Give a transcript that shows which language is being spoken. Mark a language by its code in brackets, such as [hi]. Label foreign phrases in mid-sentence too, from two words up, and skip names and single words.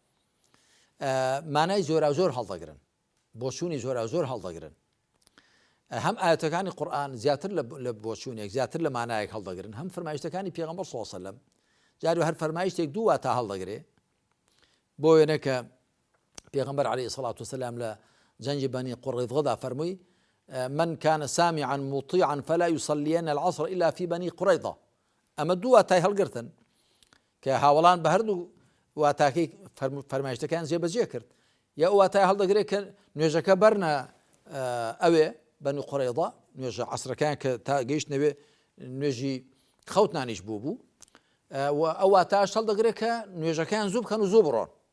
[ckb] مانای زۆرا زۆر هەڵدەگرن بۆچوونی زۆرا زۆر هەڵدەگرن هەم ئاەتەکانی قورئان زیاتر لە بۆچوونێک زیاتر لە مانایەک هەڵدەگرن هەم فەرمایشتەکانی پێغەمبەر [ar] صلی الله عليه وسلم [ckb] جاری هەر فەرمایشتێک دوو واتە هەڵدەگرێ بۆ وێنە کە پێغەمبەر [ar] عليه الصلاة والسلام [ckb] لە جەنگی بەنی قوڕیظەدا فەرمووی [ar] من كان سامعا مطيعا فلا يصلين العصر إلا في بني قريظة [ckb] ئەمە دوو واتای هەڵگرتن کە هاوڵان بە هەردوو واتاکەی فەرمایشتەکان جێبەجێ کرد یا ئەو واتای هەڵدەگرێت کە نوێژەکە بەرنە ئەوێ بەنی قوڕیظە نوێژە عەسرەکان کە تا گەیشتنەوێ نوێژی خەوتنانیش بوو و ئەو واتاش هەڵدەگرێت کە نوێژەکان زوو بکەن و زوو بڕۆن